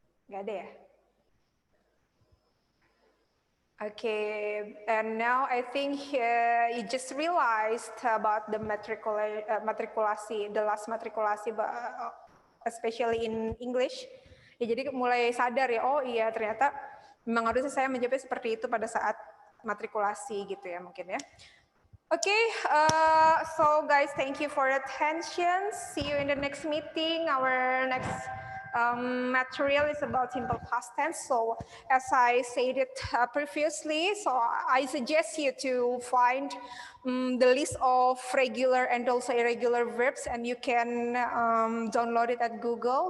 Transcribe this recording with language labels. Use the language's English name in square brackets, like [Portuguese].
[Indonesian] Nggak ada ya? [English] Okay, and now I think you just realized about the matrikulasi, the last matrikulasi, especially in English. [Indonesian] Ya, jadi mulai sadar ya, oh iya ternyata memang harusnya saya menjawabnya seperti itu pada saat matrikulasi gitu ya mungkin ya. [English] Okay, so guys, thank you for your attention. See you in the next meeting. Our next material is about simple past tense. So as I stated previously, so I suggest you to find the list of regular and also irregular verbs, and you can download it at Google.